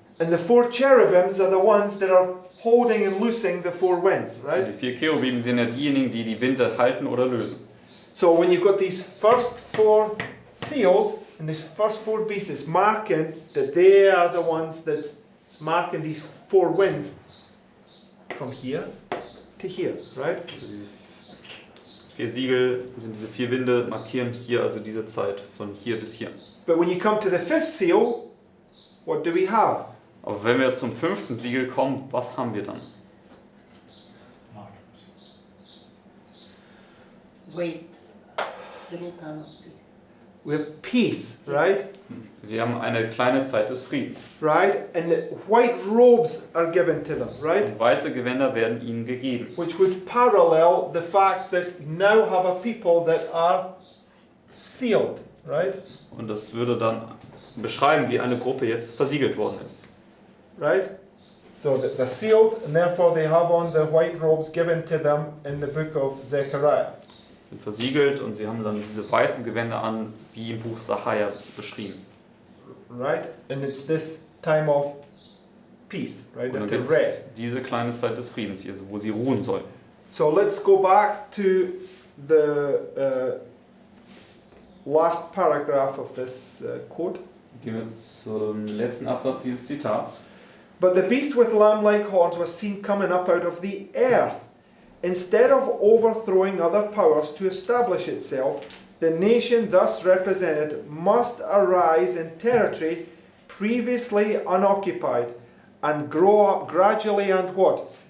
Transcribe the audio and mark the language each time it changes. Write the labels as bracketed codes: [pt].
[en] And the 4 cherubims are the ones that are holding and loosing the 4 winds, [de] Und [en] right? [de] die 4 Cherubim sind ja diejenigen, die die Winde halten oder lösen. [en] So when you've got these first 4 seals and these first 4 beasts, it's marking that they are the ones that's marking these 4 winds from here to here, right? [de] Also diese 4 Siegel sind diese 4 Winde, markieren hier also diese Zeit von hier bis hier. [en] But when you come to the 5th seal, what do we have? [de] Aber wenn wir zum 5. Siegel kommen, was haben wir dann? [en] Wait. Little time of peace. We have peace, right? [de] Wir haben eine kleine Zeit des Friedens. [en] Right? And the white robes are given to them, right? [de] Und weiße Gewänder werden ihnen gegeben. [en] Which would parallel the fact that you now have a people that are sealed, right? [de] Und das würde dann beschreiben, wie eine Gruppe jetzt versiegelt worden ist. [en] Right? So they're sealed, and therefore they have on the white robes given to them in the book of Zechariah. [de] Sind versiegelt und sie haben dann diese weißen Gewänder an, wie im Buch Sacharja beschrieben. [en] Right? And it's this time of peace, right? [de] Und dann [en] That they [de] gibt [en] rest. [de] es diese kleine Zeit des Friedens hier, wo sie ruhen sollen. [en] So let's go back to the last paragraph of this quote. [de] Gehen wir zum letzten Absatz dieses Zitats. [en] But the beast with lamb-like horns was seen coming up out of the earth. Instead of overthrowing other powers to establish itself, the nation thus represented must arise in territory previously unoccupied and grow up gradually and what?